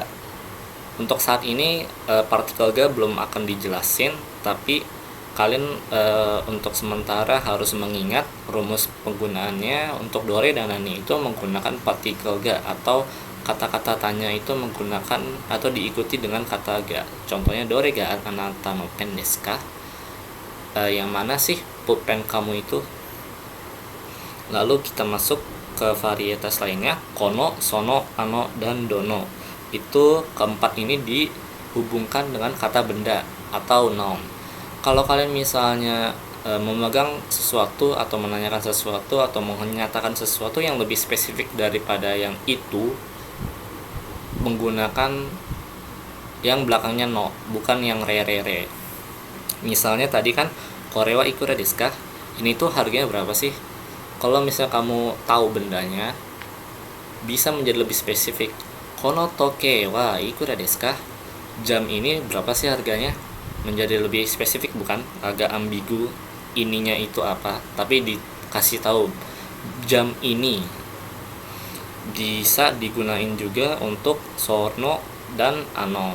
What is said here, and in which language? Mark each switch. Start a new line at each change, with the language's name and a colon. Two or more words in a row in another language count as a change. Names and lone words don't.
Indonesian: Untuk saat ini partikel ga belum akan dijelasin, tapi kalian untuk sementara harus mengingat rumus penggunaannya. Untuk dore dan nani itu menggunakan partikel ga, atau kata-kata tanya itu menggunakan atau diikuti dengan kata ga. Contohnya
Japanese: どれがあなたのペンですか?
Indonesian: Yang mana sih pulpen kamu itu? Lalu kita masuk ke varietas lainnya,
Japanese: この、その、あの,
Indonesian: dan dono. Itu keempat ini dihubungkan dengan kata benda atau noun. Kalau kalian misalnya memegang sesuatu atau menanyakan sesuatu atau menyatakan sesuatu yang lebih spesifik daripada yang itu, menggunakan yang belakangnya no, bukan yang re. Misalnya tadi kan
Japanese: これはいくらですか?
Indonesian: Ini tuh harganya berapa sih? Kalau misalnya kamu tahu bendanya, bisa menjadi lebih spesifik.
Japanese: この時計はいくらですか?
Indonesian: Jam ini berapa sih harganya? Menjadi lebih spesifik, bukan agak ambigu ininya itu apa, tapi dikasih tahu jam ini. Bisa digunain juga untuk sono dan ano.